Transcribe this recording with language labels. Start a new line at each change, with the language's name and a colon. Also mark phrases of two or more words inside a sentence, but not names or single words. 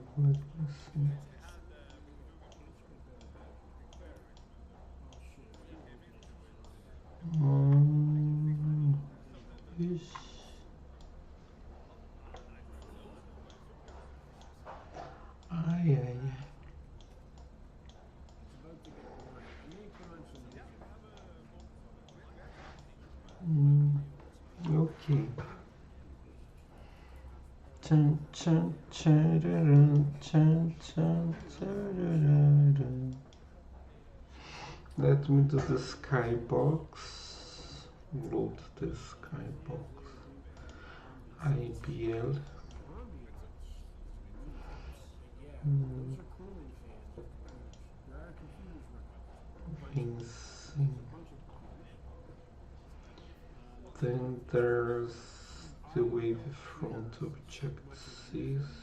English: Let me see. Fish. Ay, ay. Okay. Chun, chun, chun, chun, chun, chun. Let me do the skybox. Load the skybox. IBL. Then there's the wavefront object-C.